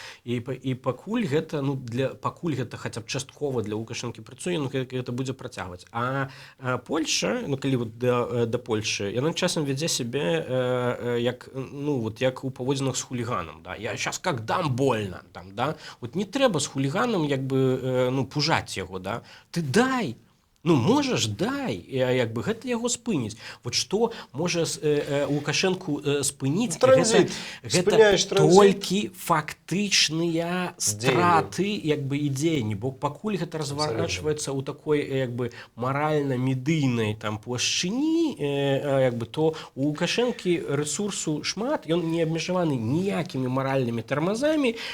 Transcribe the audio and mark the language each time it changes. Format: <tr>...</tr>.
<be>І пакуль гэта ну пакуль гэта хаця б часткова для Лукашэнкі працуе, ну гэта будзе працягваць. А Польша, ну калі вот да Польшы, яна часам вядзе сябе як ну вот як у паводзінах з хуліганам, да?</be> <ru>Я сейчас как дам больно там, да?</ru> <be>Вот не трэба з хуліганам як бы ну пужаць яго, да? Ты дай. Ну, можаш, дай, як бы гэта яго спыніць. Вот што можа Лукашэнку спыніць, гэта толькі фактычныя страты як бы і дзеянні, бо пакуль гэта разворачваецца ў такой як бы маральна-медыйнай там плашчыні, як бы то у Лукашэнкі рэсурсу шмат, ён не абмежаваны ніякімі маральнымі тармазамі,</be>